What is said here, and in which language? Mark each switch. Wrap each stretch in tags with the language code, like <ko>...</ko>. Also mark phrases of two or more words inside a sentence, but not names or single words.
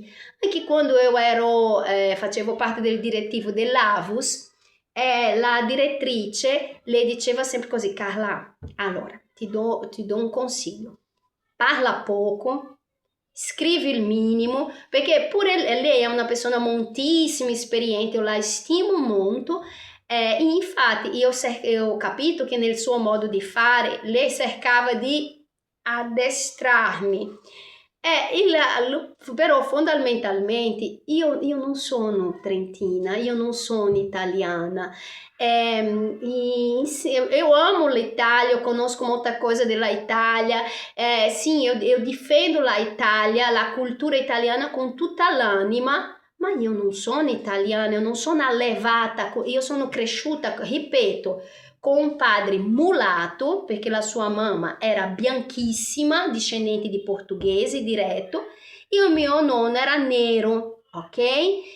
<it>Anche quando facevo parte del direttivo dell'Avus, la direttrice le diceva sempre così: Carla, allora ti do un consiglio, parla poco, scrivi il minimo, perché pure lei è una persona moltissimo esperiente, io la stimo molto, e infatti io ho capito che nel suo modo di fare lei cercava di addestrarmi. Però fondamentalmente io non sono trentina, io non sono italiana.</it> <pt>Eu amo l'Italia, eu conosco muita coisa da Itália. Sim, eu difendo a Itália, a cultura italiana com</pt> <it>tutta l'anima, ma io non sono italiana, eu non sono allevata, io sono cresciuta, ripeto, con un padre mulato, perché la sua mamma era bianchissima, discendente di portoghesi diretto, e il mio nonno era nero, ok?</it>